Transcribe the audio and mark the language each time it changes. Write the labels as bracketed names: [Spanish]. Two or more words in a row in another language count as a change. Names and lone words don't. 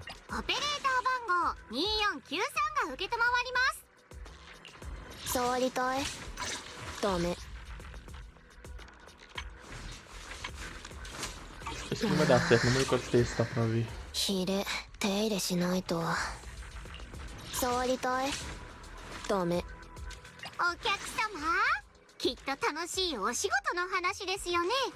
[Japanese] オペレーター番号2493が受けたまわります。触りたい。ダメ。 [Portuguese] Acho que não vai dar certo, não vou quantos testar pra ver. [Japanese] ひれ、手入れしないと。触りたい。ダメ。お客様、きっと楽しいお仕事の話ですよね。